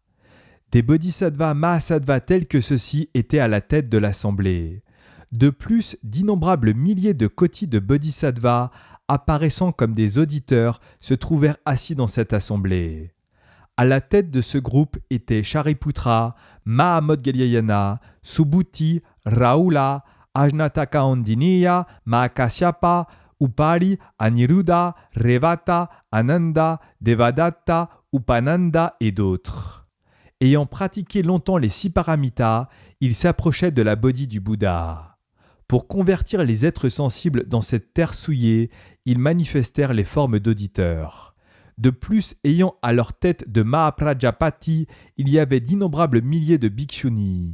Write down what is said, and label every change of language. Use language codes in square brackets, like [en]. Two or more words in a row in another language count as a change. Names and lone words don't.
[fr] Des Bodhisattvas Mahasattva tels que ceux-ci étaient à la tête de l'assemblée. De plus, d'innombrables milliers de kotis de Bodhisattvas, apparaissant comme des auditeurs, se trouvèrent assis dans cette assemblée. À la tête de ce groupe étaient Shariputra, Mahamodgalyayana, Subhuti, Rahula, Ajnatakaundiniya, Mahakasyapa, Upali, Aniruddha, Revata, Ananda, Devadatta, Upananda et d'autres. Ayant pratiqué longtemps les 6 paramitas, ils s'approchaient de la bodhi du Bouddha. Pour convertir les êtres sensibles dans cette terre souillée, ils manifestèrent les formes d'auditeurs. De plus, ayant à leur tête de Mahaprajapati, il y avait d'innombrables milliers de bhikshunis.